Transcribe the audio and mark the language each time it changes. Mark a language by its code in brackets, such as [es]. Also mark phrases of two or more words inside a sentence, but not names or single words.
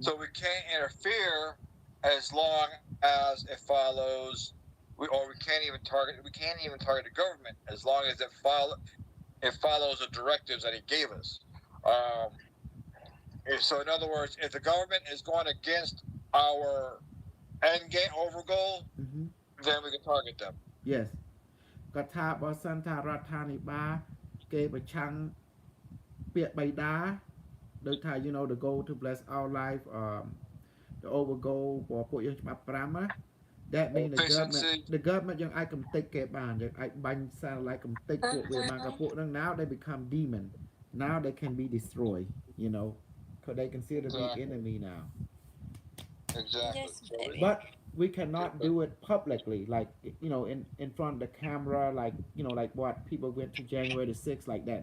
[en] So we can't interfere as long as it follows, we can't even target the government as long as it follows the directives that he gave us. So in other words, if the government is going against our end game over goal, then we can target them. Yes. [km] ក៏ថាបើសិនថារដ្ឋាភិបាលគេប្រឆាំងពាក្យបៃតាដូចថា [en] the goal to bless our life the over goal [km] ពួកយើងច្បាប់5ណា [en] that mean the government [km] យើងអាចកំទេចគេបានយើងអាចបាញ់ satellite កំទេចពួកវាបានក៏ពួកហ្នឹង [en] now they become demon now they can be destroyed because they consider to be enemy now. Exactly. Yes, But we cannot do it publicly, like in front of the camera, like like what people went to January the 6th, like that.